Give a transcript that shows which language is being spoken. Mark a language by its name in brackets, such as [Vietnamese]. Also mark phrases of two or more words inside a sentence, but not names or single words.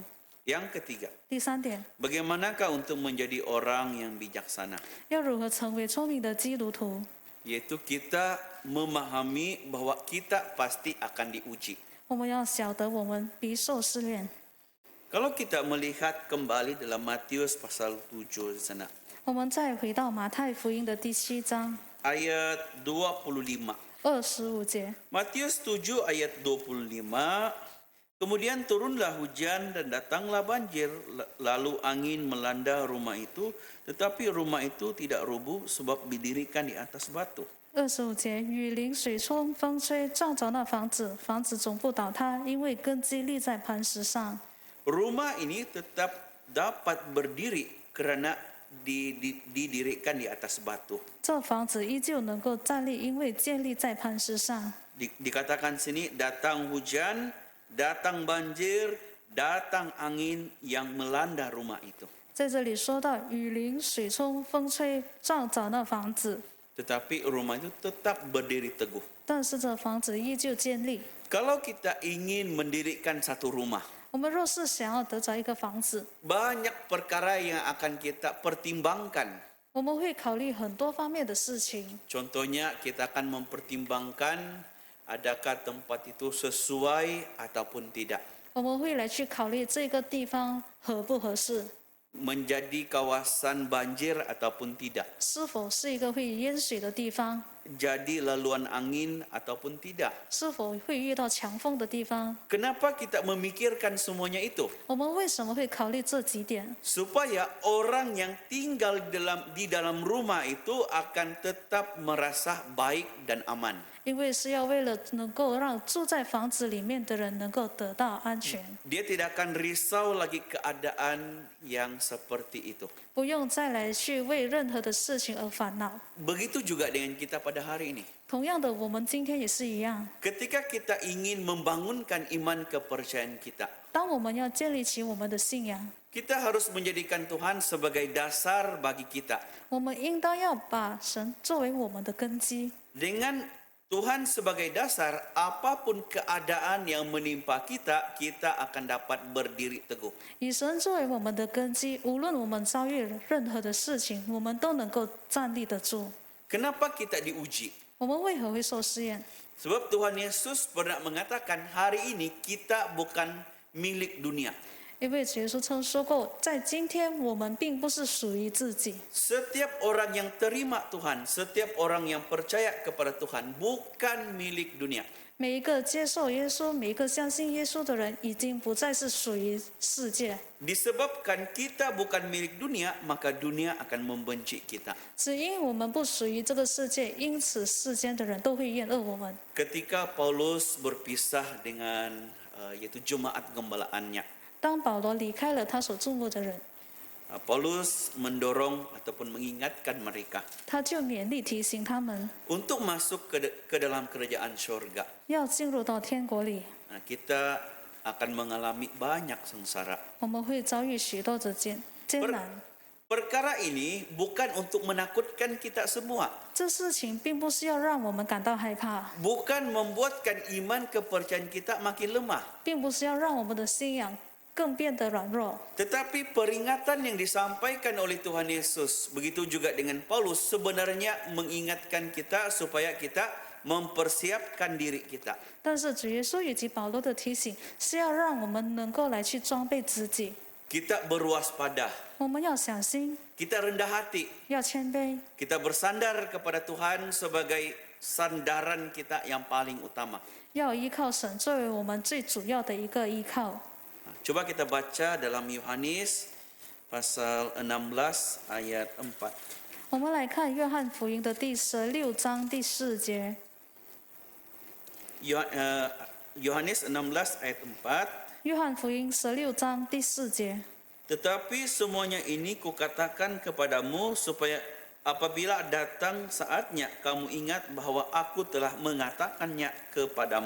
[Malay] Yang ketiga, [Chinese] 第3点， [Malay] bagaimanakah untuk menjadi orang yang bijaksana? [Chinese] 要如何成为聪明的基督徒？ [Malay] Yaitu kita memahami bahwa kita pasti akan diuji. [Chinese] 我们要晓得我们必受试炼。 [Malay] Kalau kita melihat kembali dalam Matius pasal 7 di sana, [Chinese] 我们再回到马太福音的第7章 [Malay] ayat 25. [Chinese] 25节， [Malay] Matius 7 ayat 25. Kemudian turunlah hujan dan datanglah banjir, lalu angin melanda rumah itu, tetapi rumah itu tidak rubuh sebab didirikan di atas batu. [Chinese] 25 节，雨淋、水冲、风吹，撞着那房子，房子总不倒塌，因为根基立在磐石上。 [Malay] Rumah ini tetap dapat berdiri karena didirikan di atas batu. [Chinese] 这房子依旧能够站立，因为建立在磐石上。 [Malay] Dikatakan sini datang hujan, datang banjir, datang angin yang melanda rumah itu. [Chinese] 在这里说到雨淋、水冲、风吹，撞着那房子， [Malay] Tetapi rumah itu tetap berdiri teguh. [Chinese] 但是这房子依旧建立。 [Malay] Kalau kita ingin mendirikan satu rumah, [Chinese] 我们若是想要得着一个房子， [Malay] banyak perkara yang akan kita pertimbangkan. [Chinese] 我们会考虑很多方面的事情。 [Malay] Contohnya kita akan mempertimbangkan adakah tempat itu sesuai ataupun tidak. [Chinese] 我们会来去考虑这个地方合不合适， [Malay] Menjadi kawasan banjir ataupun tidak. [Chinese] 是否是一个会淹水的地方。 [Malay] jadi laluan angin ataupun tidak. [Chinese] 是否会遇到强风的地方？ [Malay] Kenapa kita memikirkan semuanya itu? [Chinese] 我们为什么会考虑这几点？ [Malay] Supaya orang yang tinggal di dalam rumah itu akan tetap merasa baik dan aman. [Chinese] 因为是要为了能够让住在房子里面的人能够得到安全， [Malay] Dia tidak akan risau lagi keadaan yang seperti itu. [Chinese] 不用再来去为任何的事情而烦恼。 [Malay] Begitu juga dengan kita pada hari ini. [Chinese] 同样的，我们今天也是一样。 [Malay] Ketika kita ingin membangunkan iman kepercayaan kita, [Chinese] 当我们要建立起我们的信仰， [Malay] kita harus menjadikan Tuhan sebagai dasar bagi kita. [Chinese] 我们应当要把神作为我们的根基。 [Malay] Dengan Tuhan sebagai dasar, apapun keadaan yang menimpa kita, kita akan dapat berdiri teguh. [Chinese] 以神作为我们的根基，无论我们遭遇任何的事情，我们都能够站立得住。 [Malay] Kenapa kita diuji? [Chinese] 我们为何会受试验？ [Malay] Sebab Tuhan Yesus pernah mengatakan hari ini kita bukan milik dunia. [Chinese] 因为主耶稣曾说过，在今天我们并不是属于自己。 [Malay] Setiap orang yang terima Tuhan, setiap orang yang percaya kepada Tuhan bukan milik dunia. [Chinese] 每一个接受耶稣、每一个相信耶稣的人，已经不再是属于世界。 [Malay] Disebabkan kita bukan milik dunia, maka dunia akan membenci kita. [Chinese] 只因我们不属于这个世界，因此世间的人都会厌恶我们。 [Malay] Ketika Paulus berpisah dengan yaitu jemaat gembalaannya, [Chinese] 当保罗离开了他所注目的人， [Malay] Paulus mendorong ataupun mengingatkan mereka [Chinese] 他就勉励提醒他们 [Malay] untuk masuk ke dalam kerajaan surga. [Chinese] 要进入到天国里。 [Malay] Nah, kita akan mengalami banyak sengsara. [Chinese] 我们会遭遇许多的艰难。 [Malay] Perkara ini bukan untuk menakutkan kita semua, [Chinese] 这事情并不是要让我们感到害怕， [Malay] bukan membuatkan iman kepercayaan kita makin lemah, [Chinese] 并不是要让我们的信仰更变得软弱。 [Malay] tetapi peringatan yang disampaikan oleh Tuhan Yesus, begitu juga dengan Paulus, sebenarnya mengingatkan kita supaya kita mempersiapkan diri kita. [Chinese] 但是主耶稣以及保罗的提醒是要让我们能够来去装备自己， [Malay] Kita berwaspada, [Chinese] 我们要小心， [Malay] kita rendah hati, [Chinese] 要谦卑， [Malay] kita bersandar kepada Tuhan sebagai sandaran kita yang paling utama. [Chinese] 要依靠神作为我们最主要的一个依靠。 [Malay] Coba kita baca dalam Yohanes pasal 16 ayat 4. [Chinese] 我们来看约翰福音的第16章第4节。 [Malay] Yohanes 16 ayat 4. [Chinese] 约翰福音16章第4节。 [Malay] Tetapi semuanya ini kukatakan kepadamu supaya apabila datang saatnya kamu ingat bahwa aku telah mengatakannya kepadamu.